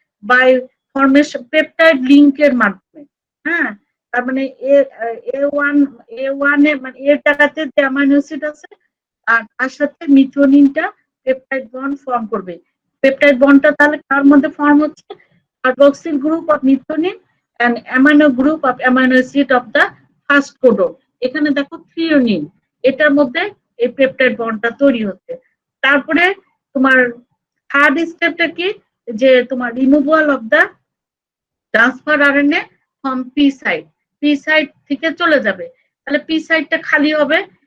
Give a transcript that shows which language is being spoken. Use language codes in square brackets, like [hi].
[bn] By formation peptide লিংকের মাধ্যমে। হ্যাঁ, তার মানে এ ওয়ান এ মানে এর জায়গাতে যে অ্যামাইনো অ্যাসিড আছে আর তার সাথে মিথিওনিনটা পেপটাইড বন্ড ফর্ম করবে। পেপটাইড বন্ডটা তাহলে কার মধ্যে ফর্ম হচ্ছে? [en] Carboxyl group of methionine and amino group of amino acid of the first codon। [bn] এখানে দেখো থ্রিওনিন, এটার মধ্যে এই পেপটাইড বন্ডটা তৈরি হচ্ছে। তারপরে তোমার থার্ড স্টেপটা কি, যে তোমার [en] removal of the transfer RNA from P side, [bn] P side থেকে চলে যাবে, তাহলে পি সাইডটা খালি হবে।